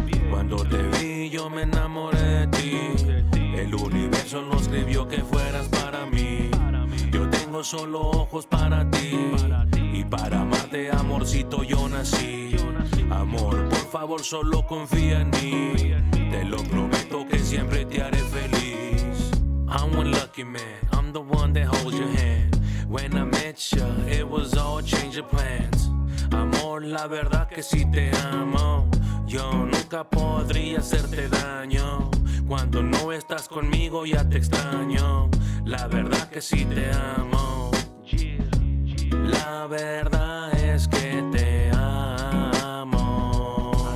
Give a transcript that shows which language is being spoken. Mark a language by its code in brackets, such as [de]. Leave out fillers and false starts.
[es] Cuando te vi, yo me enamoré de ti. El universo lo escribió que fueras para mí. Yo tengo solo ojos para ti. Y para amarte, amorcito, yo nací. Amor, por favor, solo confía en mí. Te lo prometo que siempre te haré feliz. [en] I'm one lucky man, I'm the one that holds your hand. When I met you, it was all change of plans. [es] Amor, la verdad que sí te amo. Yo nunca podría hacerte daño. Cuando no estás conmigo ya te extraño. La verdad que sí te amo. La verdad es que te amo.